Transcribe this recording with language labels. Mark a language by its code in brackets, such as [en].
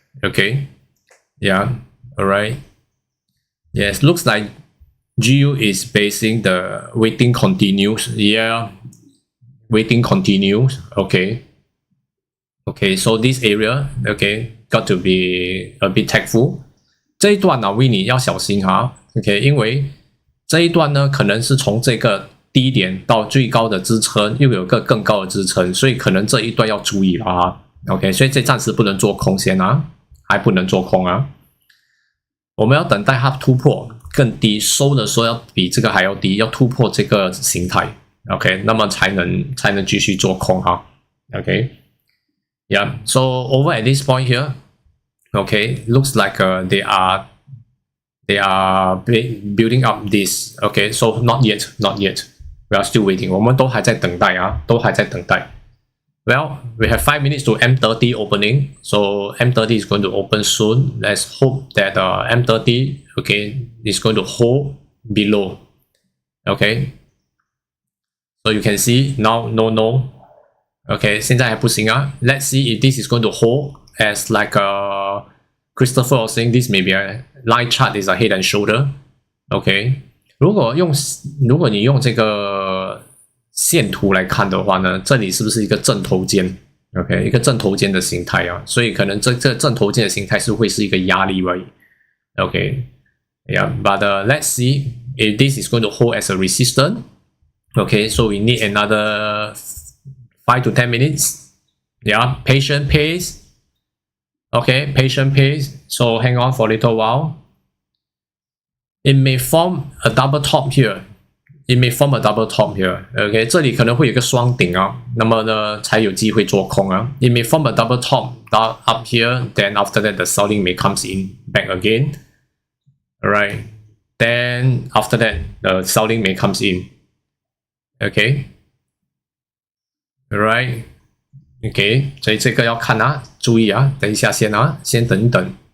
[en] Okay, yeah, all right. Yes, looks like GU is basing the waiting continues. Yeah, waiting continues. Okay. Okay, so this area, okay, got to be a bit tactful。 [zh] 这一段呢，Winnie 要小心哈 ，OK， 因为这一段呢，可能是从这个低点到最高的支撑，又有个更高的支撑，所以可能这一段要注意了啊。 OK， 所以这暂时不能做空先啊，还不能做空啊。我们要等待它突破更低，收的时候要比这个还要低，要突破这个形态 ，OK， 那么才能继续做空哈 ，OK， [en] Yeah， so over at this point here， OK， looks like they are building up this， OK， so not yet， we are still waiting， [zh] 我们都还在等待啊，都还在等待。 [en] Well, we have 5 minutes to M30 opening, so M30 is going to open soon. Let's hope that M30, okay, is going to hold below. Okay, so you can see now, no. [zh] Okay, 现在还不行啊。 [en] Let's see if this is going to hold as like Christopher was saying. This may be a line chart is a head and shoulder. [zh] Okay, 如果你用这个线图来看的话呢，这里是不是一个正头肩 ？OK， 一个正头肩的形态啊，所以可能这正头肩的形态是会是一个压力而已。 [en] OK，Yeah，but let's see if this is going to hold as a resistance. Okay, so we need another 5 to 10 minutes. Yeah, patient pace. Okay, patient pace. So hang on for a little while. It may form a double top here. It may form a double top here. [zh] OK， 这里可能会有一个双顶啊，那么呢才有机会做空啊。 [en] It may form a double top up here. Then after that, the selling may comes in back again. Alright. Then after that, the selling may comes in. OK. Alright. [zh] OK， 所以这个要看啊，注意啊，等一下先啊，先等一等。